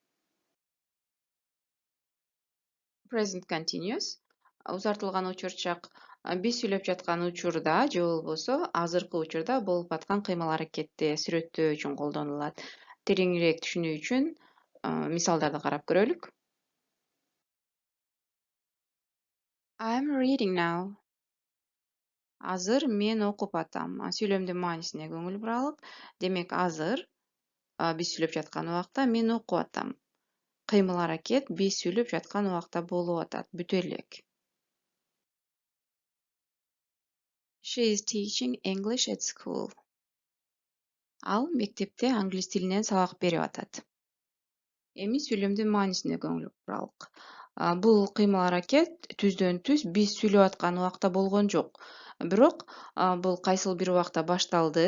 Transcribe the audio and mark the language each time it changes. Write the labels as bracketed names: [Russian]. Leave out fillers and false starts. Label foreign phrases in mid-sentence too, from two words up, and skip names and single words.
[English] Present continuous [Kyrgyz] узартылган учурчак биз сүйлөп жаткан учурда же болбосо азыркы учурда болуп аткан кыймыл-аракетти сүрөттөө үчүн колдонулат. Тереңирээк түшүнүү үчүн мисалдарды карап көрөлүк. [English] I'm reading now. [Kyrgyz] Азыр мен окуп атам. Сүйлөмдүн маанисине көңүл буралык. Демек азыр биз сүйлөп жаткан убакта мен окуп атам. Кыймыл-аракет биз сүйлөп жаткан убакта болуп атат. Бүтө элек. [English] She is teaching English at school. [Kyrgyz] Ал мектепте англис тилинен сабак берип атат. Эми сүйлөмдүн маанисине көңүл буралык. Бул кыймыл-аракет түздөн түз биз сүйлөп аткан убакта болгон жок. Бирок бул кайсыл бир убакта башталды.